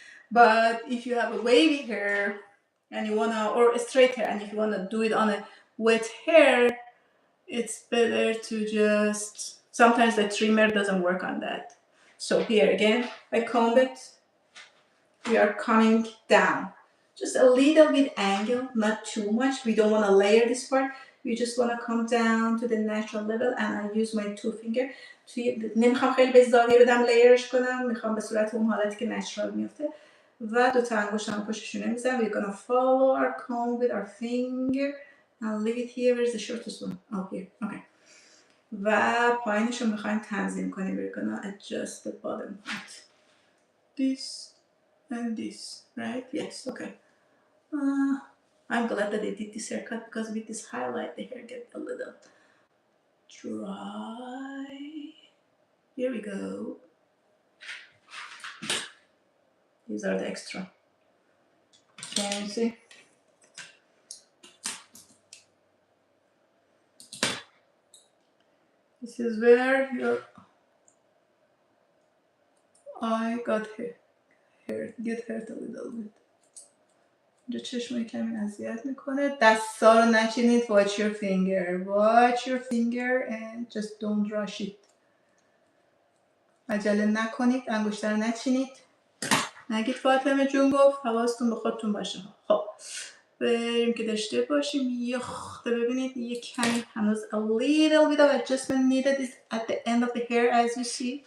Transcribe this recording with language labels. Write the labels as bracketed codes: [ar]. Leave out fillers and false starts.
[en] But if you have a wavy hair and you want to, or a straight hair, and if you want to do it on a wet hair, it's better to just, sometimes the trimmer doesn't work on that. So here again, I comb it. We are coming down. Just a little bit angle, not too much. We don't want to layer this part. We just want to come down to the natural level and I use my 2 finger. [fa] نمیخوام خیلی به زاویه بدم لیرش کنم. میخوام به صورت اون حالتی که نچرال میفته. و 2 تا انگشتم پشت شونه میزنم. [en] We're gonna follow our comb with our finger. I'll leave it here. Where's the shortest one? Oh, here. Okay. [fa] و پایینش رو میخوایم تنظیم کنیم. [en] We're gonna adjust the bottom part. This and this, right? Yes, okay. I'm glad that I did this haircut because with this highlight the hair gets a little dry. Here we go. These are the extra. Can you see? This is where your eye got get hurt a little bit. [fa] اینجا چشم کمی اذیت میکنه. دستا رو نچینید. [en] Watch your finger. Watch your finger and just don't rush it. [fa] عجله نکنید. انگشتر رو نچینید. نگید فاطمه جون گفت. حواستون به خودتون باشه. خب بریم که داشته باشیم. یه خطه ببینید یه کمی هنوز [en] a little bit of adjustment needed is at the end of the hair as you see.